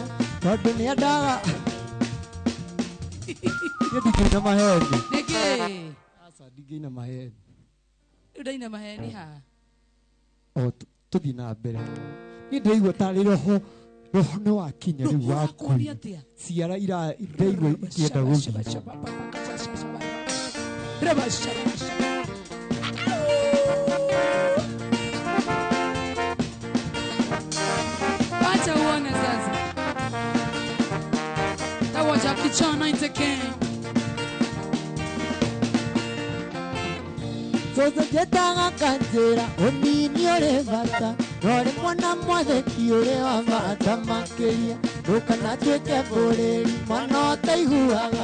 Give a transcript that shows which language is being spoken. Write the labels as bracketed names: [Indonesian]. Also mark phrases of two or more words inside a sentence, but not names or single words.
[Kikuyu] Tondũ nĩendaga. Niĩ ndingĩina maheni. Nĩkĩ? Aca ndingĩina maheni. Ndaina maheni ha. Tũthiĩ na mbere. Niĩ ndĩraigua tarĩ roho nĩ wakinya rĩu wa kuua. Ciara ndĩraigua ikĩenda gũthiĩ. [Swahili] Wacha uone sasa. Tawa Jackie Chan 90 King. [Kikuyu] Cũcũ njĩtaga kanjĩra ũnini ũrĩ bata. No rĩmwe na mwathĩki ũrĩ wa bata makĩria. Ndũkana tuĩke bũrĩri mwana ũtaiguaga.